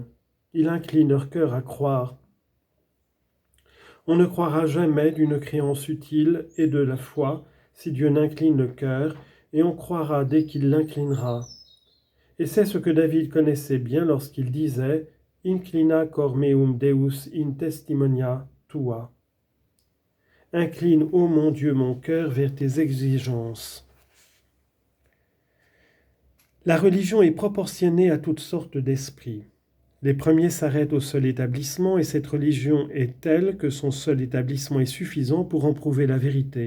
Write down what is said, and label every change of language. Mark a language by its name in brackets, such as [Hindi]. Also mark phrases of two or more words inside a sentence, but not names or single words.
[French] Il incline leur cœur à croire. On ne croira jamais d'une créance utile et de la foi si Dieu n'incline le cœur, et on croira dès qu'il l'inclinera. Et c'est ce que David connaissait bien lorsqu'il disait « [Latin] Inclina cor meum Deus in testimonia tua ». [French] Incline, ô mon Dieu, mon cœur vers tes exigences. La religion est proportionnée à toutes sortes d'esprits. Les premiers s'arrêtent au seul établissement et cette religion est telle que son seul établissement est suffisant pour en prouver la vérité.